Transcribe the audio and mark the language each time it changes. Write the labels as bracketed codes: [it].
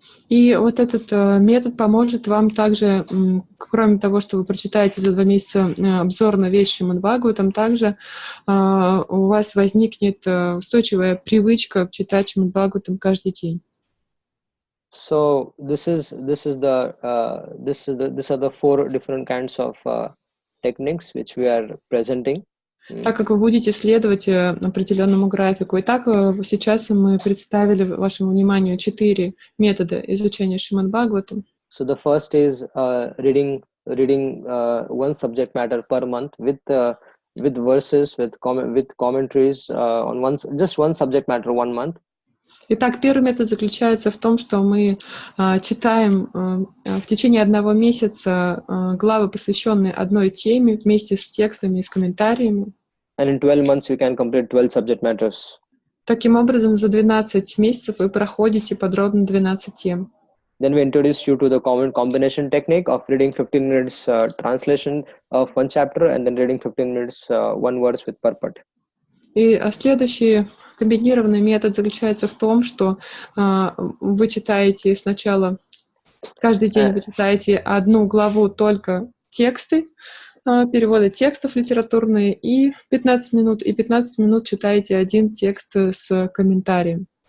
[ru] И вот этот метод поможет вам также, кроме того, что вы прочитаете за 2 месяца обзор на весь Шримад Бхагаватам, также у вас возникнет устойчивая привычка читать Шримад Бхагаватам каждый день. [en] So these are the 4 different kinds of techniques which we are presenting. [ru] Так как вы будете следовать определенному графику. Итак, сейчас мы представили вашему вниманию 4 метода изучения Шримад Бхагаватам. [en] So the first is reading one subject matter per month with verses, with commentaries on just one subject matter 1 month. [ru] Итак, первый метод заключается в том, что мы читаем в течение 1 месяца главы, посвященные одной теме, вместе с текстами и с комментариями. [en] And in 12 months you can complete 12 subject matters. [ru] Таким образом, за 12 месяцев вы проходите подробно 12 тем. [en] Then we introduce you to the combination technique of reading 15 minutes translation of one chapter, and then reading 15 minutes one verse with purport. [ru] И следующий комбинированный метод заключается в том, что вы читаете сначала, каждый день вы читаете 1 главу только тексты, переводы текстов литературные, и 15 минут читаете 1 текст с комментарием.